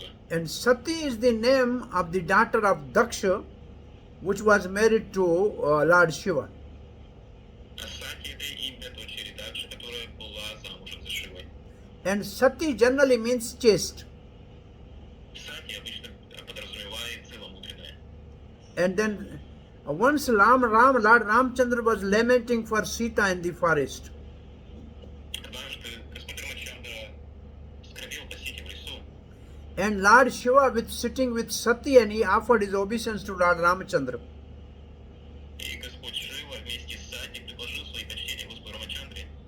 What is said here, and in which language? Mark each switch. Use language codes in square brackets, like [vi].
[en] And Sati is the name of the daughter of Daksha, which was married to Lord Shiva. [ru] А Сати это имя дочери Дакши, которая была замужем за Шивой. [en] And Sati generally means chaste. [ru] Сати обычно подразумевает целомудренное. [en] And then once Lord Ramchandra was lamenting for Sita in the forest. [ru] Однажды Господь Рамачандра скорбел по Сите в лесу, [en] And Lord Shiva sitting with Sati, and he offered his obeisance to Lord Ramchandra. [ru] и Господь Шива вместе с Сати предложил свои почтения Господу Рамачандре.